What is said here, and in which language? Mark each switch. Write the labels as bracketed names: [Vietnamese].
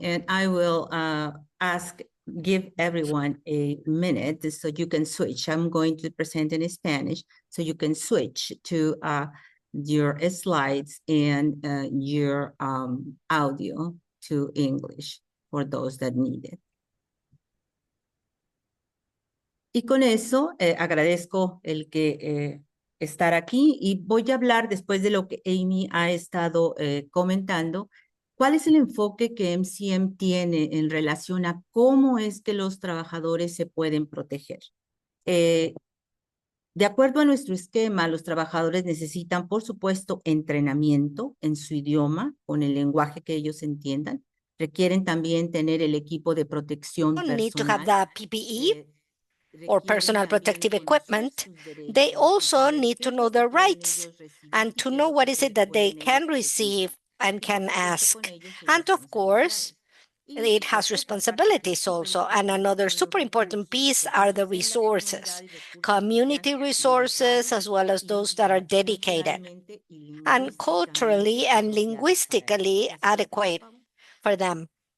[English] And I will give everyone a minute so you can switch. I'm going to present in Spanish, so you can switch to your slides and your audio to English for those that need it. [Spanish] Y con eso agradezco el que estar aquí y voy a hablar después de lo que Amy ha estado comentando. ¿Cuál es el enfoque que MCM tiene en relación a cómo es que los trabajadores se pueden proteger? De acuerdo a nuestro esquema, los trabajadores necesitan, por supuesto, entrenamiento en su idioma, con el lenguaje que ellos entiendan. Requieren también tener el equipo de protección personal. [English] Need to have the PPE or personal protective equipment. They also need to know their rights and to know what is it that they can receive and can ask. And of course, it has responsibilities also. And another super important piece are the resources, community resources, as well as those that are dedicated and culturally and linguistically adequate for them.